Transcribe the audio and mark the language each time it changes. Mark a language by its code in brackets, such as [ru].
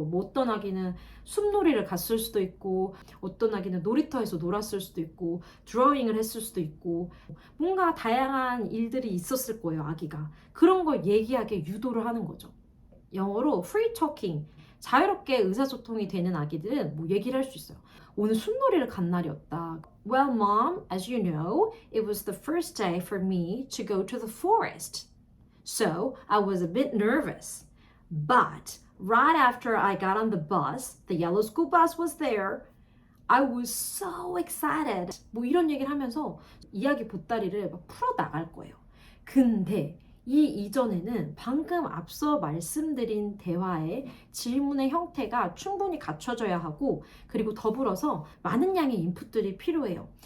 [ko] 뭐 어떤 아기는 숲놀이를 갔을 수도 있고 어떤 아기는 놀이터에서 놀았을 수도 있고 드로잉을 했을 수도 있고 뭔가 다양한 일들이 있었을 거예요. 아기가 그런 걸 얘기하게 유도를 하는 거죠. 영어로 free talking, 자유롭게 의사소통이 되는 아기들은 뭐 얘기를 할 수 있어요. 오늘 숲놀이를 간 날이었다. [en] Well, mom, as you know, it was the first day for me to go to the forest. So I was a bit nervous. But right after I got on the bus, the yellow school bus was there. I was so excited. [ko] 뭐 이런 얘기를 하면서 이야기 보따리를 막 풀어 나갈 거예요. 근데 이 이전에는 방금 앞서 말씀드린 대화의 질문의 형태가 충분히 갖춰져야 하고 그리고 더불어서 많은 양의 인풋들이 필요해요.